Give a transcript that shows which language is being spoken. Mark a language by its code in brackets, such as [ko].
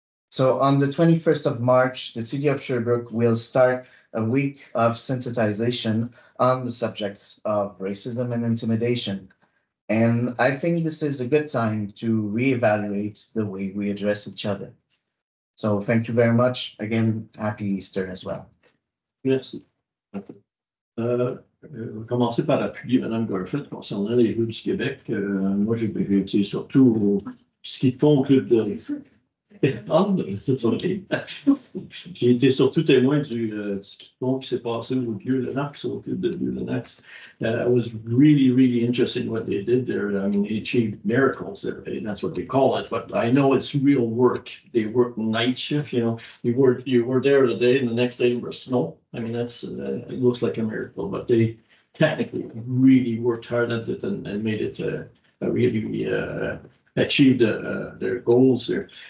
[en] So on the 21st of March, the city of Sherbrooke will start a week of sensitization on the subjects of racism and intimidation. And I think this is a good time to reevaluate the way we address each other. So thank you very much. Again, happy Easter as well. [fr] Merci. On va commencer par appuyer Mme Garfield concernant les rues du Québec. Moi, j'ai été surtout au ski de fond au club de... c'est OK. J'ai été surtout témoin du ski de fond qui s'est passé au vieux Lennox, au club de vieux Lennox. [en] It was really, really interesting what they did there. I mean, they achieved miracles there. That's what they call it. But I know it's real work. They work night shift. You know, you were there today, and the next day there was snow. I mean, that's it looks like a miracle. But they technically really worked hard at it and made it really achieved their goals there.